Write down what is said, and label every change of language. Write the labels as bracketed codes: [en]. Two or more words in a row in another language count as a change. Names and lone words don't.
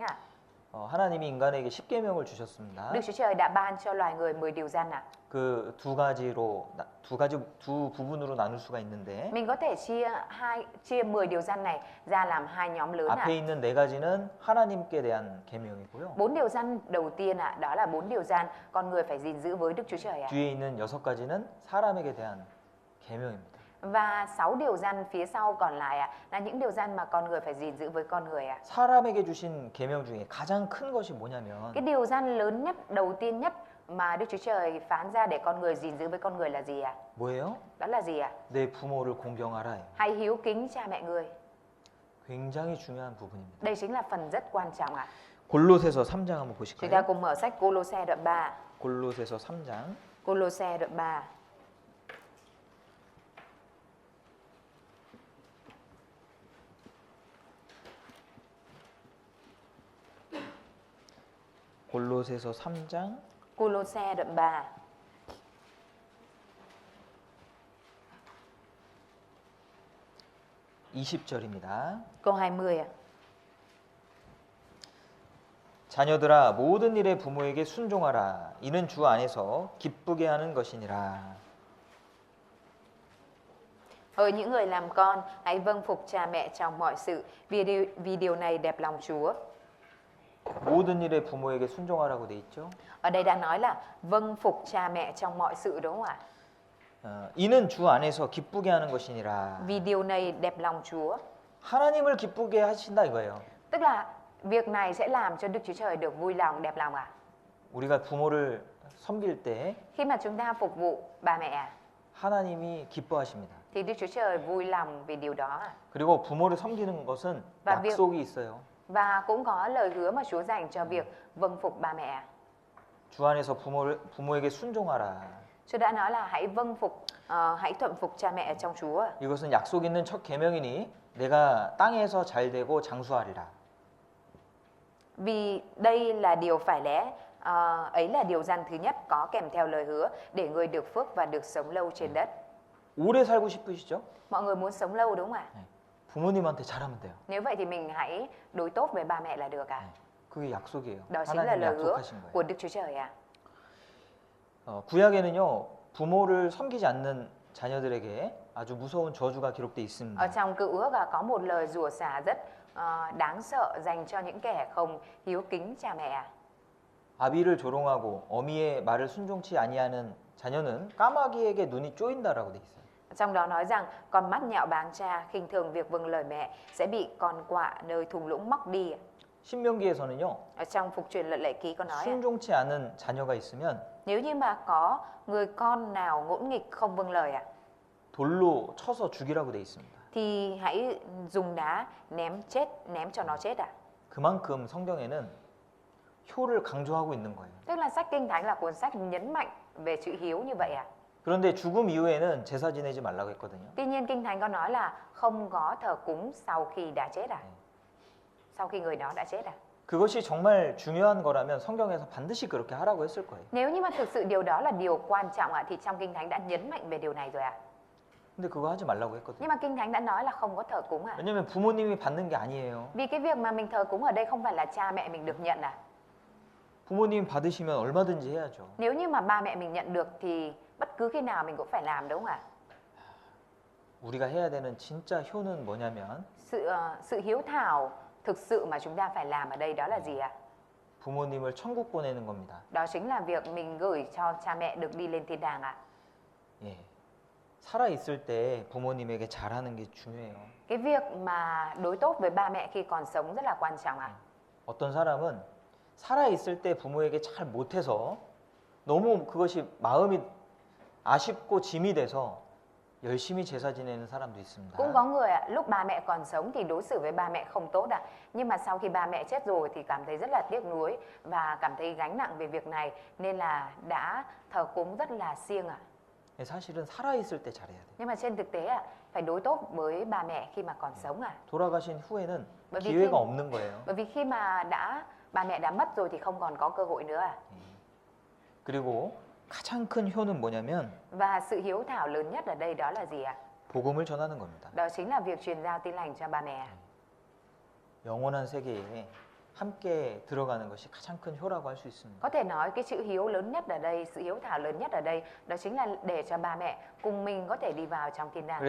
[ko] 하나님이 인간에게 10계명을 주셨습니다. [vi] Đức Chúa Trời đã ban cho loài người 10 điều răn [ko] 그 두 부분으로 나눌 수가 있는데 [vi] Mình có thể chia 10 điều răn này ra làm hai nhóm lớn [ko] 앞에 있는 네 가지는 하나님께 대한 계명이고요. [vi] 4 điều răn đầu tiên đó là 4 điều răn con người phải gìn giữ với Đức Chúa Trời [ko] 뒤에 있는 6가지는 사람에게 대한 계명입니다. [vi] Và 6 điều răn phía sau còn lại là những điều răn mà con người phải gìn giữ với con người [ko] 사람에게 주신 계명 중에 가장 큰 것이 뭐냐면 [vi] Cái điều răn lớn nhất, đầu tiên nhất mà Đức Chúa Trời phán ra để con người gìn giữ với con người là gì [ko] 뭐예요? [vi] Đó là gì [ko] 내 부모를 공경하라. [vi] Hãy hiếu kính cha mẹ người [ko] 굉장히 중요한 부분입니다. [vi] Đây chính là phần rất quan trọng [ko] 골로새서 3장 한번 [vi] Chúng ta [ko] 보실까요? [vi] cùng mở sách Cô-lô-se đoạn 3 [ko] 골로새서 3장 [vi] Cô-lô-se đoạn 3 [ko] 골로새서 3장 [vi] Cô-lô-se đoạn 3 [ko] 20절입니다. [vi] câu 20 [ko] 자녀들아 모든 일에 부모에게 순종하라. 이는 주 안에서 기쁘게 하는 것이니라. [vi] Hỡi những người làm con, hãy vâng phục cha mẹ trong mọi sự, vì điều này đẹp lòng Chúa. [ko] 모든 일에 부모에게 순종하라고 돼 있죠. [vi] Ở đây đã nói là vâng phục cha mẹ trong mọi sự đúng không ạ? [ko] 이는 주 안에서 기쁘게 하는 것이니라. [vi] Vì điều này đẹp lòng Chúa. [ko] 하나님을 기쁘게 하신다 이거예요. [vi] Tức là việc này sẽ làm cho Đức Chúa Trời được vui lòng, đẹp lòng [ko] 우리가 부모를 섬길 때 [vi] Khi mà chúng ta phục vụ ba mẹ [ko] 하나님이 기뻐하십니다. [vi] thì Đức Chúa Trời vui lòng vì điều đó [ko] 그리고 부모를 섬기는 것은 [vi] Và [ko] 약속이 있어요. [vi] Và cũng có lời hứa mà Chúa dành cho việc vâng phục ba mẹ [ko] 주 안에서 부모에게 순종하라. [vi] Chúa đã nói là hãy vâng phục, hãy thuận phục cha mẹ trong Chúa. [ko] 이것은 약속 있는 첫 계명이니 내가 땅에서 잘 되고 장수하리라. [vi] Vì đây là điều phải lẽ, ấy là điều răn thứ nhất có kèm theo lời hứa để người được phước và được sống lâu trên đất. [ko] 오래 살고 싶으시죠? [vi] Mọi người muốn sống lâu đúng không ạ? [ko] 네. 부모님한테 잘하면 돼요. [vi] Nếu vậy thì mình hãy đối tốt với ba mẹ là được ạ. [ko] 그게 약속이에요. [vi] Đó chính là [ko] 하나님이 [vi] lời hứa [ko] 약속하신 거예요. [vi] của Đức Chúa Trời ạ. [ko] 구약에는요 부모를 섬기지 않는 자녀들에게 아주 무서운 저주가 기록돼 있습니다. [vi] Ở trong Cựu Ước có một lời rủa xả rất đáng sợ dành cho những kẻ không hiếu kính cha mẹ ạ. [ko] 아비를 조롱하고 어미의 말을 순종치 아니하는 자녀는 까마귀에게 눈이 쪼인다라고 돼 있어요. [vi] Trong đó nói rằng con mắt nhạo báng cha, khinh thường việc vâng lời mẹ sẽ bị con quạ nơi thung lũng móc đi. [ko] 신명기에서는요 [vi] Ở trong Phục truyền Luật Lệ Ký có nói [ko] 순종치 않은 자녀가 있으면 [vi] nếu như mà có người con nào ngỗ nghịch không vâng lời ạ, [ko] 돌로 쳐서 죽이라고 돼 있습니다. [vi] thì hãy dùng đá ném cho nó chết ạ. [ko] 그만큼 성경에는 효를 강조하고 있는 거예요. [vi] Tức là sách Kinh Thánh là cuốn sách nhấn mạnh về chữ hiếu như vậy ạ. [ko] 그런데 죽음 이후에는 제사 지내지 말라고 했거든요. [vi] Tuy nhiên Kinh Thánh có nói là không có thờ cúng sau khi đã chết à? Sau khi người đó đã chết à? [ko] 그것이 정말 중요한 거라면 성경에서 반드시 그렇게 하라고 했을 거예요. [vi] Nếu như mà thực sự điều đó là điều quan trọng ạ, thì trong Kinh Thánh đã nhấn mạnh về điều này rồi ạ. [ko] 근데 그거 하지 말라고 했거든요. [vi] Nhưng mà Kinh Thánh đã nói là không có thờ cúng à? [ko] 왜냐면 부모님이 받는 게 아니에요. [vi] Vì cái việc mà mình thờ cúng ở đây không phải là cha mẹ mình được nhận à? [ko] 부모님 받으시면 얼마든지 해야죠. [vi] Nếu như mà ba mẹ mình nhận được thì bất cứ khi nào mình cũng phải làm đúng không ạ? [ko] 우리가 해야 되는 진짜 효는 뭐냐면 [vi] Sự hiếu thảo thực sự mà chúng ta phải làm ở đây đó là gì ạ? [ko] 부모님을 천국 보내는 겁니다. [vi] Đó chính là việc mình gửi cho cha mẹ được đi lên thiên đàng ạ. [ko] 예. 살아 있을 때 부모님에게 잘하는 게 중요해요. [vi] Cái việc mà đối tốt với ba mẹ khi còn sống rất là quan trọng ạ. [ko] 어떤 사람은 살아 있을 때 부모에게 잘 못해서 너무 그것이 마음이 아쉽고 짐이 돼서 열심히 제사 지내는 사람도 있습니다. [vi] Cũng có người ạ, lúc ba mẹ còn sống thì đối xử với ba mẹ không tốt ạ. Nhưng mà sau khi ba mẹ chết rồi thì cảm thấy rất là tiếc nuối và cảm thấy gánh nặng về việc này nên là đã thờ cúng rất là siêng ạ. [ko] 사실은 살아 있을 때 잘해야 돼요. [vi] Nhưng mà trên thực tế ạ, phải đối tốt với ba mẹ khi mà còn sống ạ. [ko] 돌아가신 후에는 [vi] bởi vì [ko] 기회가 [vi] khi, [ko] 없는 거예요. [vi] bởi vì khi mà ba mẹ đã mất rồi thì không còn có cơ hội nữa ạ. [ko] 그리고 가장 큰 효는 뭐냐면 [vi] Và sự hiếu thảo lớn nhất ở đây đó là gì ạ? [ko] 복음을 전하는 겁니다. [vi] Đó chính là việc truyền giao tin lành cho ba mẹ. [ko] 영원한 세계에 함께 들어가는 것이 가장 큰 효라고 할 수 있습니다. [vi] Có thể nói cái chữ hiếu lớn nhất ở đây, sự hiếu thảo lớn nhất ở đây đó chính là để cho ba mẹ cùng mình có thể đi vào trong thiên đàng